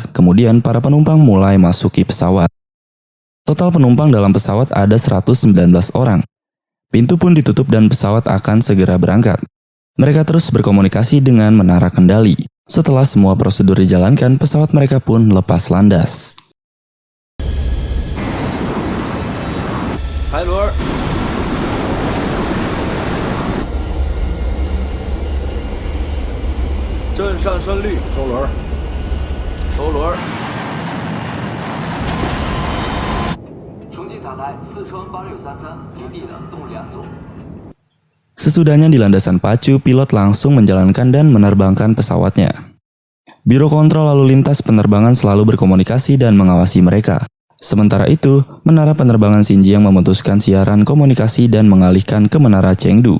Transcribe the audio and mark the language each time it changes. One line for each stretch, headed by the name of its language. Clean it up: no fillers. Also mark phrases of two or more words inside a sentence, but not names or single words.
Indonesian: Kemudian para penumpang mulai masuki pesawat. Total penumpang dalam pesawat ada 119 orang. Pintu pun ditutup dan pesawat akan segera berangkat. Mereka terus berkomunikasi dengan menara kendali. Setelah semua prosedur dijalankan, pesawat mereka pun lepas landas. Hai Lur.
Chinese: 正上升率，收轮，收轮。重庆塔台四川8633离地的动力2组。
Indonesian: Sesudahnya di landasan pacu, pilot langsung menjalankan dan menerbangkan pesawatnya. Biro kontrol lalu lintas penerbangan selalu berkomunikasi dan mengawasi mereka. Sementara itu, menara penerbangan Xinjiang memutuskan siaran komunikasi dan mengalihkan ke menara Chengdu.